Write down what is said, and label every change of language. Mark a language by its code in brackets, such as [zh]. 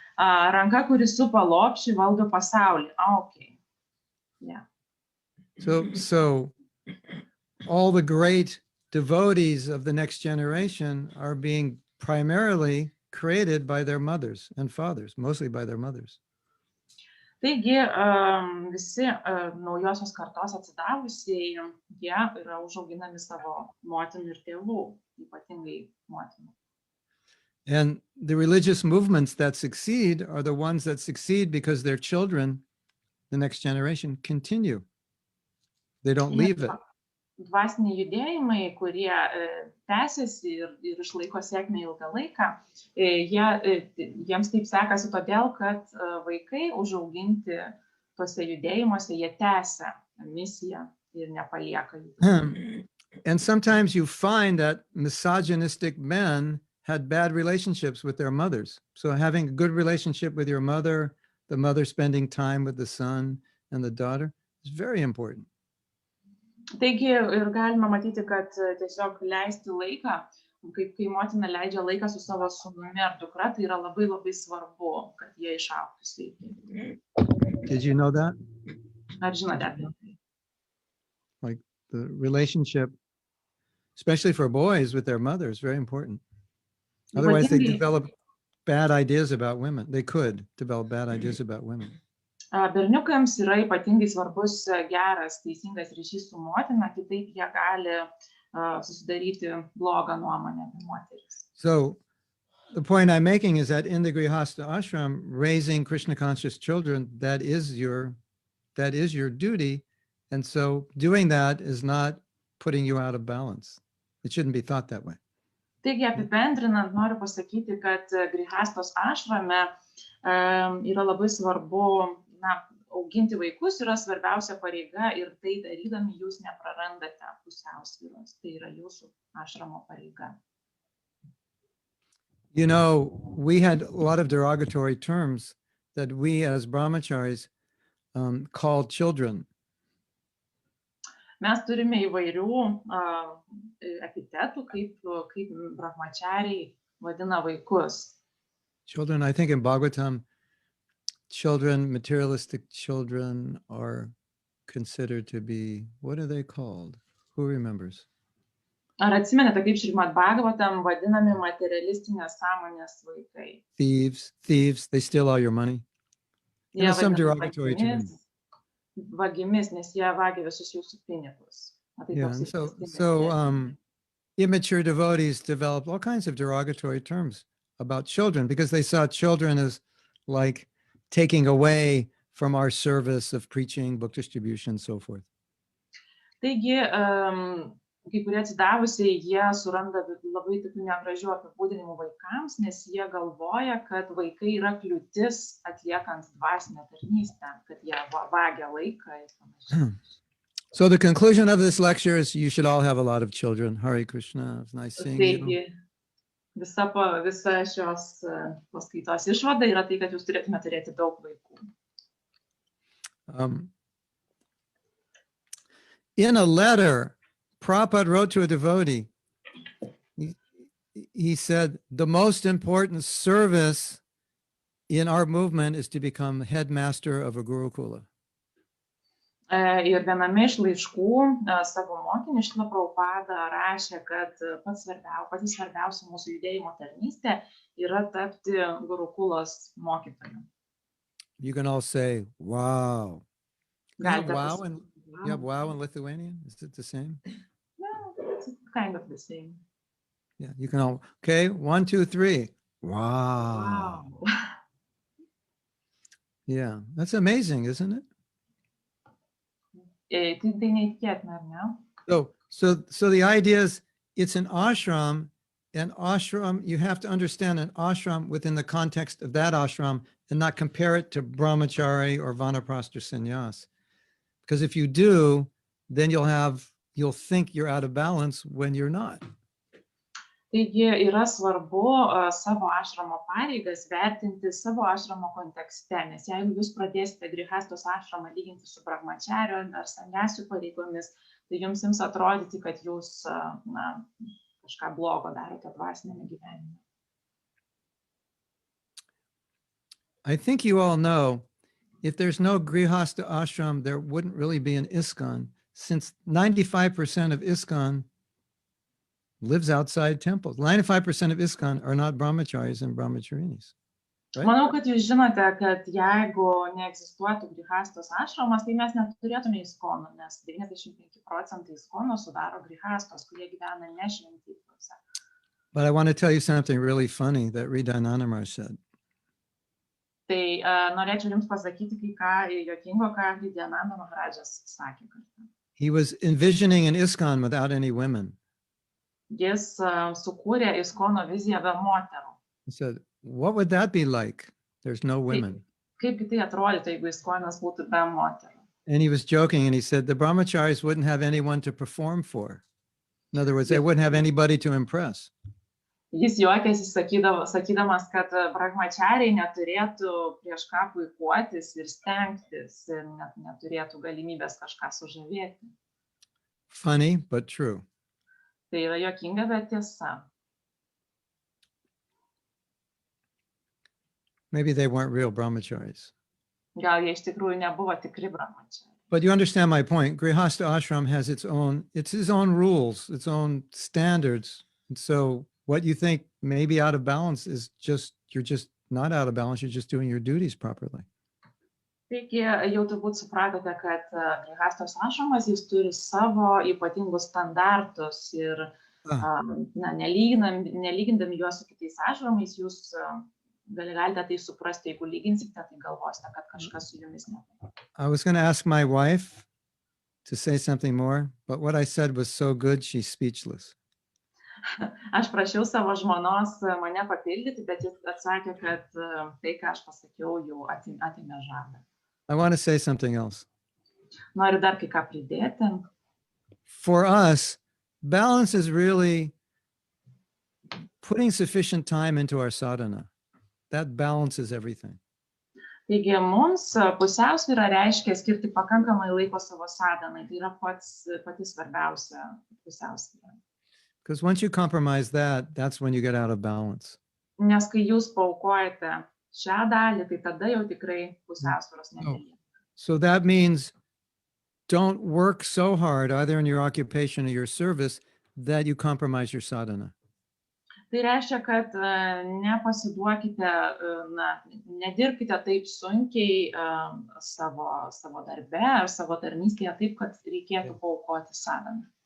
[lt] Ranka, kuri supa lopšį, valdo pasaulį. [en] Okay. Yeah. So all the great devotees of the next generation are being primarily created by their mothers and fathers, mostly by their mothers. [lt] Taigi, visi naujosios kartos atsidavusieji, jie yra užauginami savo motinų ir tėvų, ypatingai motinų. [en] And the religious movements that succeed are the ones that succeed because their children, the next generation, continue. They don't leave it. [lt] Dvasiniai judėjimai, kurie tęsiasi ir išlaiko sėkmę ilgą laiką, jiems taip sekasi todėl, kad vaikai užauginti tuose judėjimuose, jie tęsia misiją ir nepalieka jų. [en] And sometimes you find that misogynistic men had bad relationships with their mothers. So having a good relationship with your mother, the mother spending time with the son and the daughter is very important. [lt] Taigi ir galima matyti, kad tiesiog leisti laiką, kai motina leidžia laiką su savo sūnumi ar dukra, tai yra labai labai svarbu, kad jie išaugtų sveikai. [en] Did you know that? [lt] Ar žinote apie tai? [en] Like the relationship, especially for boys with their mother, is very important. Otherwise, they develop bad ideas about women. They could develop bad ideas about women. [lt] Berniukams yra ypatingai svarbus geras, teisingas ryšys su motina, kitaip jie gali susidaryti blogą nuomonę apie moteris. [en] So the point I'm making is that in the Grihastha ashram, raising Krishna conscious children, that is your duty. And so doing that is not putting you out of balance. It shouldn't be thought that way. [lt] Taigi apibendrinant, noriu pasakyti, kad Grihastos ašrame yra labai svarbu, auginti vaikus yra svarbiausia pareiga ir tai darydami jūs neprarandate pusiausvyros. Tai yra jūsų ašramo pareiga. [en] You know, we had a lot of derogatory terms that we as brahmacharis called children. [lt] Mes turime įvairių epitetų, kaip brahmachariai vadina vaikus. [en] Children, I think in Bhagavatam, children, materialistic children are considered to be, what are they called? Who remembers? [lt] Ar atsimenate, kaip Šrimad Bhagavatam vadinami materialistinės sąmonės vaikai? [en] Thieves, they steal all your money. [lt] Jie [en] some [lt] vadinami [en] derogatory terms. [lt] Vagimis, nes jie vagia visus jūsų pinigus. [en] Yeah, so immature devotees developed all kinds of derogatory terms about children because they saw children as like taking away from our service of preaching, book distribution, and so forth. [lt] Taigi, kai kurie atsidavusiai, jie suranda labai tokių negražių apibūdinimų vaikams, nes jie galvoja, kad vaikai yra kliūtis atliekant dvasinę tarnystę, kad jie vagia laiką ir panašiai. [en] So the conclusion of this lecture is you should all have a lot of children. Hare Krishna. It's nice seeing you. [lt] Taigi, visa šios paskaitos išvada yra tai, kad jūs turėtume turėti daug vaikų. [en] In a letter, Prabhupada wrote to a devotee, he said, the most important service in our movement is to become headmaster of a Gurukula. [lt] Ir viename iš laiškų savo mokiniui Šrila Prabhupada rašė, kad pati svarbiausia mūsų judėjimo tarnystė yra tapti Gurukulos mokytoju. [en] You can all say, wow. You have [lt] Galite [en] wow in Lithuanian? Is it the same? No, it's kind of the same. Yeah, you can all, okay, 1, 2, 3. Wow. Yeah, that's amazing, isn't it? [lt] Tai neįtikėtina, ar ne? [en] So the idea is it's an ashram, and ashram, you have to understand an ashram within the context of that ashram and not compare it to brahmachari or vanaprastha sannyas. Because if you do, then you'll think you're out of balance when you're not. [lt] Taigi yra svarbu savo ašramo pareigas vertinti savo ašramo kontekste, nes jeigu jūs pradėsite grihastos ašramą lyginti su brahmachario ar sannyasių pareigomis, tai jums ims atrodyti, kad jūs kažką blogo darote dvasinėme gyvenime. [en] I think you all know, if there's no grihastha ashram, there wouldn't really be an ISKCON, since 95% of ISKCON lives outside temples. 95% of ISKCON are not brahmacharis and brahmacharinis. Right? [lt] Manau, kad jūs žinote, kad jeigu neegzistuotų grihastos ašramas, tai mes neturėtume ISKCONų, nes 95% ISKCONų sudaro grihastos, kurie gyvena ne šventyklose. [en] But I want to tell you something really funny that Ridananamar said. [lt] Tai norėčiau jums pasakyti kai ką juokingo, ką Vidyananda Maharajas sakė kartą. [en] He was envisioning an ISKCON without any women. [lt] Jis sukūrė ISKCONo viziją be moterų. [en] He said, what would that be like? There's no women. [lt] Kaipgi tai atrodytų, jeigu ISKCOnas būtų be moterų? [en] And he was joking and he said, the brahmacharis wouldn't have anyone to perform for. In other words, they wouldn't have anybody to impress. [lt] Jis juokėsi sakydamas, kad brahmachariai neturėtų prieš ką puikuotis ir stengtis ir neturėtų galimybės kažką sužavėti. [en] Funny, but true. [lt] Tai yra juokinga, bet tiesa. [en] Maybe they weren't real brahmacharis. [lt] Gal jie iš tikrųjų nebuvo tikri brahmachariai. [en] But you understand my point. Grihastha ashram has his own rules, its own standards. And so what you think may be out of balance is you're just not out of balance. You're just doing your duties properly. [lt] Taigi jau turbūt supratote, kad grihastos ašramas jis turi savo ypatingus standartus ir na, nelygindami juos su kitais ašramais, jūs galite tai suprasti, jeigu lyginsite, tai galvosite, kad kažkas su jumis ne. [en] I was going to ask my wife to say something more, but what I said was so good, she's speechless. [lt] Aš prašiau savo žmonos mane papildyti, bet jis atsakė, kad tai, ką aš pasakiau, jau atėmė žadą. [en] I want to say something else. [lt] Noriu dar kai ką pridėti. [en] For us, balance is really putting sufficient time into our sadhana. That balances everything. [lt] Taigi mums pusiausvyra reiškia skirti pakankamai laiko savo sadhanai. Tai yra pati svarbiausia pusiausvyra. [en] Because once you compromise that, that's when you get out of balance. [lt] Nes kai jūs paaukojate šią dalį, tai tada jau tikrai pusiausvyros nebelieka. [en] So that means don't work so hard either in your occupation or your service that you compromise your sadhana. [lt] Tai reiškia, kad nepasiduokite, nedirbkite taip sunkiai savo darbe ar savo tarnystėje taip, kad reikėtų paaukoti sadhaną.